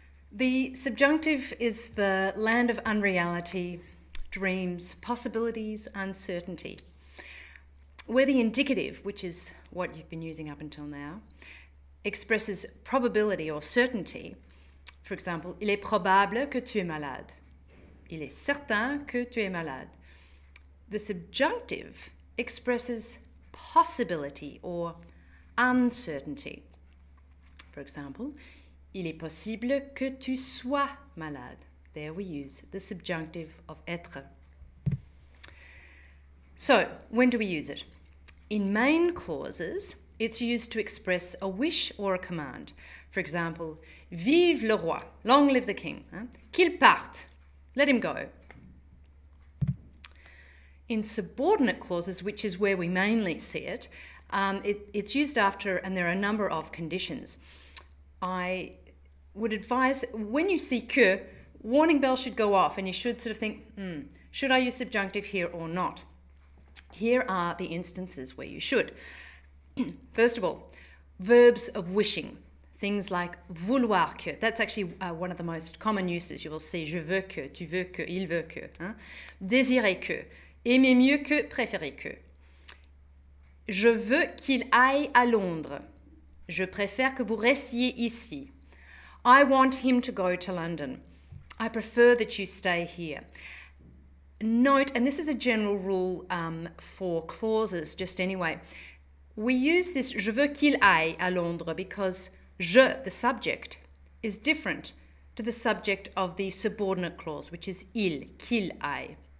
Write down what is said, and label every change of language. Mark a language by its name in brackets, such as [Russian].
[English] The subjunctive is the land of unreality, dreams, possibilities, uncertainty. Where the indicative, which is what you've been using up until now, expresses probability or certainty. For example, [French] il est probable que tu es malade. Il est certain que tu es malade. [English] The subjunctive expresses possibility or uncertainty. For example, [French] il est possible que tu sois malade. [English] There we use the subjunctive of être. So, when do we use it? In main clauses, it's used to express a wish or a command. For example, [French] vive le roi, [English] long live the king. [French] Qu'il parte, [English] let him go. In subordinate clauses, which is where we mainly see it, it's used after, and there are a number of conditions. I would advise, when you see que, warning bell should go off and you should sort of think, should I use subjunctive here or not? Here are the instances where you should. First of all, verbs of wishing. Things like vouloir que. That's actually one of the most common uses. You will see [French] je veux que, tu veux que, il veut que. Désirer que. Aimer mieux que, préférer que. Je veux qu'il aille à Londres. Je préfère que vous restiez ici. [English] I want him to go to London. I prefer that you stay here. Note, and this is a general rule for clauses, just anyway, we use this [French] je veux qu'il aille à Londres [English] because je, the subject, is different to the subject of the subordinate clause, which is il, [French] qu'il aille.